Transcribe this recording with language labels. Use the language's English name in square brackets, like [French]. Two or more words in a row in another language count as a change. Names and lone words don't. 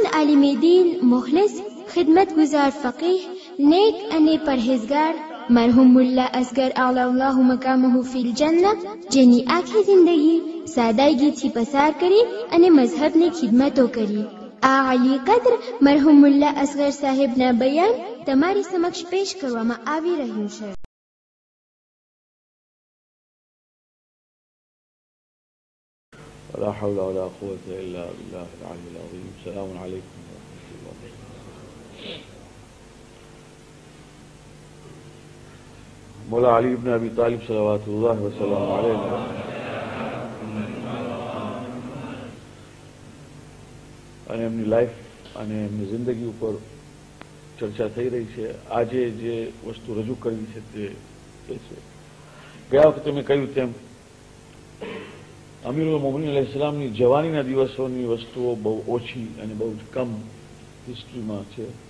[Gujarati] આલિમ દીન, મુખલિસ, ખિદમતગુજાર ફકીહ, નેક અને પરહેઝગાર મરહુમ મુલ્લા અસગર [Arabic] الله مقامه في الجنة, [Gujarati] જેની આખી જિંદગી સાદાઈગીથી પસાર કરી અને મઝહબની ખિદમતો કરી. આ અલી કદ્ર મરહુમ મુલ્લા અસગર સાહેબના બયાન તમારી સમક્ષ પેશ કરવામાં આવી રહ્યું છે. [Arabic] لا حول ولا قوة إلا بالله العلي العظيم. السلام عليكم ورحمة الله وبركاته. [Gujarati] मौला अली इब्न अबी तालिब [Arabic] صلى الله وسلم عليه [Gujarati] અને એમની લાઈફ અને એમની જિંદગી ઉપર ચર્ચા થઈ રહી છે. આજે જે વસ્તુ રજૂ કરવી છે તે છે, ગયા વખતે મેં કહ્યું તેમ અમીરુલ મોમિનીન અલૈહિસ્સલામની જવાનીના દિવસોની વસ્તુઓ બહુ ઓછી અને બહુ જ કમ હિસ્ટ્રીમાં છે.